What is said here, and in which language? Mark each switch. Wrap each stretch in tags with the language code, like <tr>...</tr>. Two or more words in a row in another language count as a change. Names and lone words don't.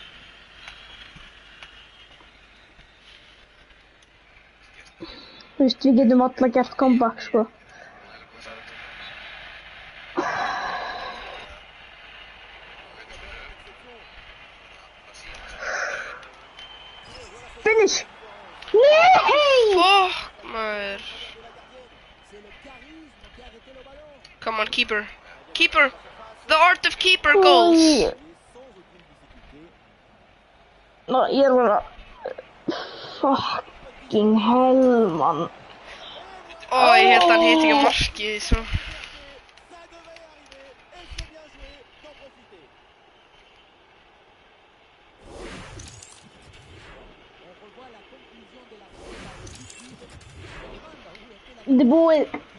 <is>Þú veist, við getum alla gert comeback, sko. Finish! Nei! Fuck, maður.</is> <en>Come on, keeper. Keeper! The art of keeper goals!</en> <is>Ná, ég er bara...</is> <en>Fucking hell, man.</en> <is>Ó, ég held að hann hitt ekki markið, svo. Þetta er búið.</is>